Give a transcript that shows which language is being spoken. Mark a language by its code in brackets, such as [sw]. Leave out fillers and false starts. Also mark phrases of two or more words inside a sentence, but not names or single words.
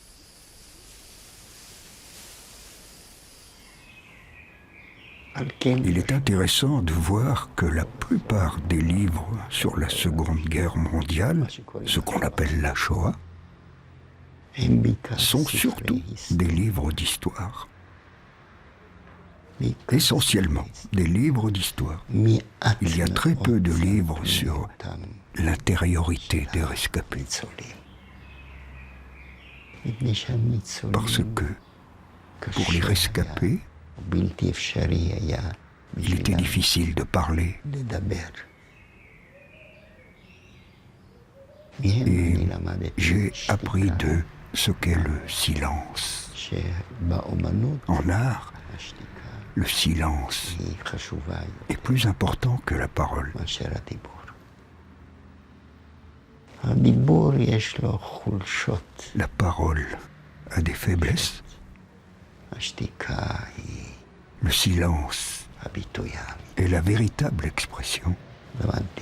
[he] על כן [fr] Il est intéressant de voir que la plupart des livres sur la Seconde Guerre mondiale, ce qu'on appelle la Shoah, [he] הם בעיקר [fr] sont [he] ספרי [fr] surtout [he] היסטוריה. [fr] des livres d'histoire. [he] בעיקר [fr] Essentiellement des livres d'histoire. [he] מעט [fr] Il y a très [he] מאוד [fr] peu de [he] ספרים [fr] livres sur [he] אותם [fr] l'intériorité des rescapés. [he] ניצולים. מפני שהניצולים [fr] Parce que pour les rescapés, [he] בלתי אפשרי היה [fr] il était [he] בשבילם [fr] difficile de parler. [he] לדבר. מהם [fr] Et [he] אני למדתי [fr] j'ai appris [he] שתיקה, [fr] d'eux ce qu'est le silence. [he] שבאומנות [fr] En art, [he] השתיקה [fr] le silence [he] היא חשובה [fr] est plus important que la parole. [he] מאשר הדיבור. הדיבור יש לו חולשות, [fr] La parole a des faiblesses. [he] השתיקה היא [fr] Le silence [he] הביטוי האמיתי. [fr] est la véritable expression. [he] למדתי